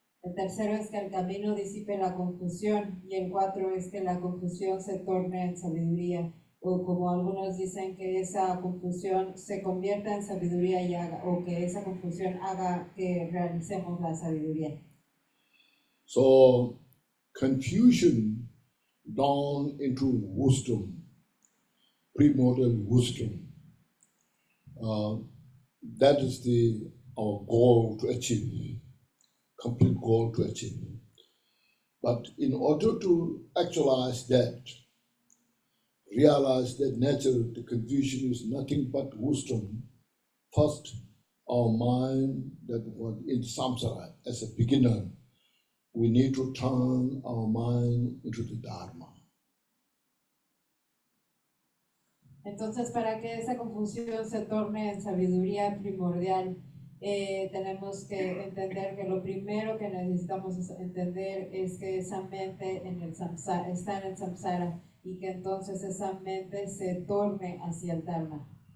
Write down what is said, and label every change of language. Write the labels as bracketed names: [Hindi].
[Spanish] El tercero es que el camino disipe la confusión. Y el 4 es que la confusión se torne en sabiduría. O como algunos dicen, que esa confusión se convierta en sabiduría o que esa confusión haga que realicemos la sabiduría. [English] So, confusion drawn into wisdom premortal wisdom. That is our goal to achieve, complete goal to achieve. But in order to actualize that, realize that nature, the confusion is nothing but wisdom. First, our mind that was in samsara as a beginner, we need to turn our mind into the Dharma. [Spanish] Entonces, para que esa confusión se torne en sabiduría primordial, tenemos que entender que lo primero que necesitamos entender es que esa mente en el samsara, está en el samsara y que entonces esa mente se torne hacia el Dharma.